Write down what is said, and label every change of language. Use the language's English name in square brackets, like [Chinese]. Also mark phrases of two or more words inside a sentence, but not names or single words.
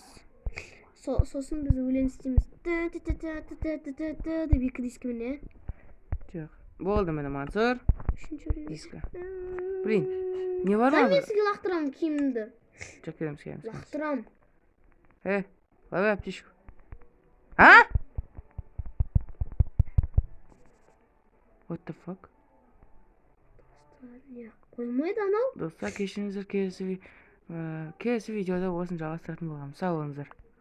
[Kazakh] Сосын біз өлең істейміз. Деп екі дискімен, е? Жоқ. Болды міне Мансұр. Үшінші Дискі. Блин, не бар ма? Мен сізге лақтырам киімімді. Жоқ, келеміз. Лақтырам. [Russian] Лови аптечку. А? [English] What the fuck? [Kazakh] Қоймайды анау. Достар, кешіріңіздер, келесі видеода осыны жалғастыратын боламыз. Сау болыңыздар.